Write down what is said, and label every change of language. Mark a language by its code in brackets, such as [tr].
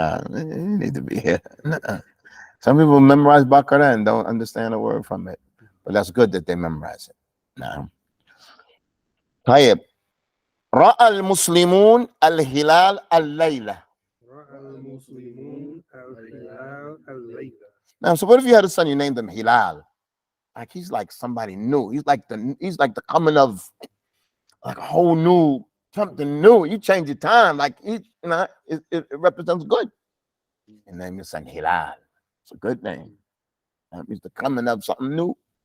[en] You need to be here. Some people memorize Baqarah and don't understand a word from it. But that's good that they memorize it. Now, [ar] طيب. رأى المسلمون الهلال الليلة. رأى المسلمون الهلال الليلة. [en] Now, so what if you had a son, you named him Hilal? Like he's like somebody new. He's like the coming of like a whole new something new. You change your time, like it represents good. And name your son Hilal. It's a good name. That means the coming of something new.